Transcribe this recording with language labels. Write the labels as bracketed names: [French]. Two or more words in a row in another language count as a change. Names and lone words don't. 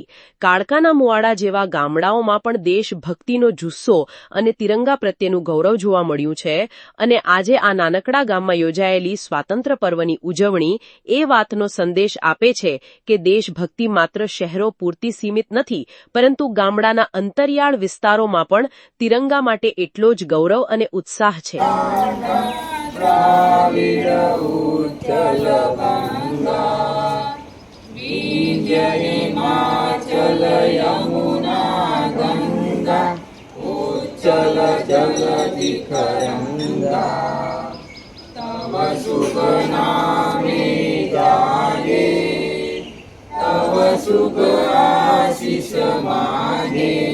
[Gujarati] કાળકાના મુવાડા જેવા ગામડાઓમાં પણ દેશભક્તિનો જુસ્સો અને તિરંગા પ્રત્યેનું ગૌરવ જોવા મળ્યું છે અને આજે આ નાનકડા ગામમાં યોજાયેલી સ્વાતંત્ર્ય પર્વની ઉજવણી એ વાતનો સંદેશ આપે છે કે દેશભક્તિ માત્ર શહેરો પૂરતી સીમિત નથી, પરંતુ ગામડાના અંતરિયાળ વિસ્તારોમાં પણ તિરંગા માટે એટલો જ ગૌરવ અને ઉત્સાહ છે। [Bangla] হিমাচল যমুনা গঙ্গা উচ্ছল জগতি তরঙ্গা তব শুভ নামে জাগে তব শুভ আশিস মাগে